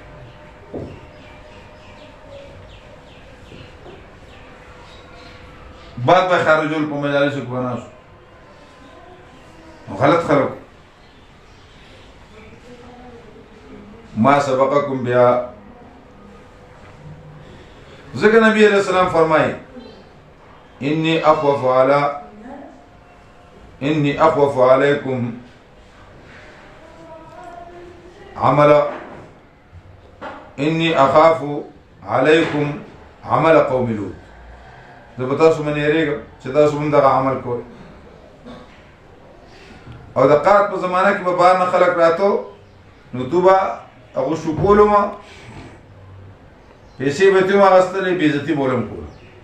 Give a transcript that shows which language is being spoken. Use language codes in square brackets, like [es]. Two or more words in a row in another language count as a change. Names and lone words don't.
[ps] بعد به خارجول په مجالسو کې به ناستو غلط خلک [ar] ما سبقکم [ps] بیا ذکر نبی [ar] علیہ السلام [ps] فرمائے انی [ar] اخوف علیکم انی اخاف علیکم عمل قوم لوط [ps] زه به تاسو باندې یریږم چې تاسو هم دغه عمل کوئ او د قحط په زمانه کې به بهر نه خلک راته نو تو به هغه شکولو ما پیسې به تیم اخیستلې بې عزتي به ولم کوله